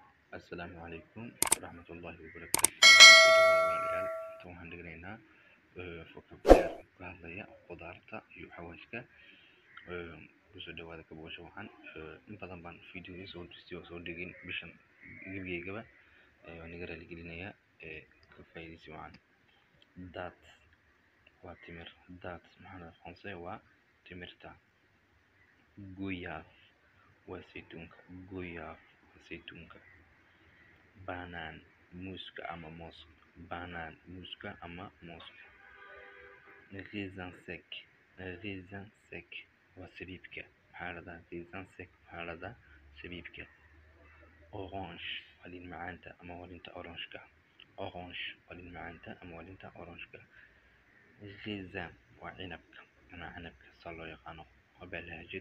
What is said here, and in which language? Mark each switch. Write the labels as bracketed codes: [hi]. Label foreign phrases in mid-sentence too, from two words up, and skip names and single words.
[ar] السلام عليكم ورحمة الله وبركاته. [so] walaalayaal inta waxaan dhiganaynaa vocabulary ka hadlaya qudaarta iyo xawaashka. kusoo dhawaada kabasho waxaan in badan baan videoda soo dhigin bishan gebigeygaba waan iga raali gelinayaa kafaidaysi wacan. daat waa timir, daat maxaa aqoonsay waa timirta. goyaaf waa saytuunka, goyaaf waa saytuunka. banaan muuska ama mooska, banaan muuska ama mooska. [fr] raisin sec, raisin sec [so] waa sabiibka, maxaa la dhahaa [fr] raisin sec, [so] maxaa la dhahaa sabiibka. orange waa liin macaanta ama waa liinta orangeka, orange waa liin macaanta ama waa liinta orangeka. raisin waa cinabka ama canabka saa loo yaqaano waa lahjad.